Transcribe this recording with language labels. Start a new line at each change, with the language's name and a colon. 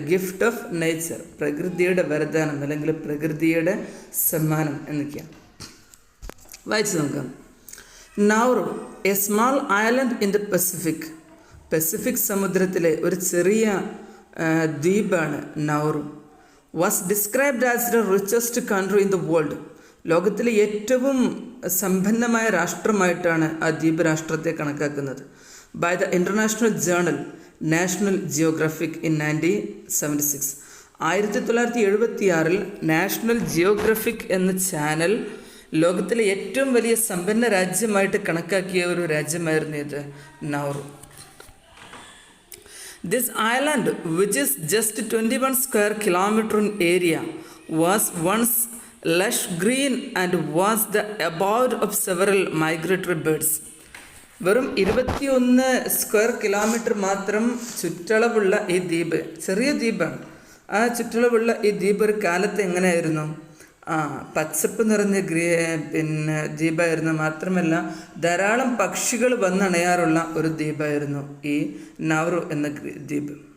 Malayalam: Gift of nature, പ്രകൃതിയുടെ വരദാനം അല്ലെങ്കിൽ പ്രകൃതിയുടെ സമ്മാനം എന്നൊക്കെയാണ്. വായിച്ചു നോക്കാം. Nauru, A small island in the Pacific സമുദ്രത്തിലെ ഒരു ചെറിയ ദ്വീപാണ് Nauru.
English: was described as the richest country in the world.
Malayalam: ലോകത്തിലെ ഏറ്റവും സമ്പന്നമായ രാഷ്ട്രമായിട്ടാണ് ആ ദ്വീപ് രാഷ്ട്രത്തെ കണക്കാക്കുന്നത്.
English: By the international journal National Geographic in 1976.
Malayalam: 1976 national Geographic എന്ന ചാനൽ ലോകത്തിലെ ഏറ്റവും വലിയ സമ്പന്ന രാജ്യമായിട്ട് കണക്കാക്കിയ ഒരു രാജ്യമായിരുന്നു ഇത് Nauru.
English: This island, which is just 21 square kilometer in area, was once lush green and was the abode of several migratory birds.
Malayalam: വെറും 21 square kilometre മാത്രം ചുറ്റളവുള്ള ഈ ദ്വീപ്, ചെറിയ ദ്വീപാണ്. ആ ചുറ്റളവുള്ള ഈ ദ്വീപ് ഒരു കാലത്ത് എങ്ങനെയായിരുന്നു? പച്ചപ്പ് നിറഞ്ഞ ദ്വീപായിരുന്നു. മാത്രമല്ല ധാരാളം പക്ഷികൾ വന്നണയാറുള്ള ഒരു ദ്വീപായിരുന്നു ഈ നൗറു എന്ന ദ്വീപ്.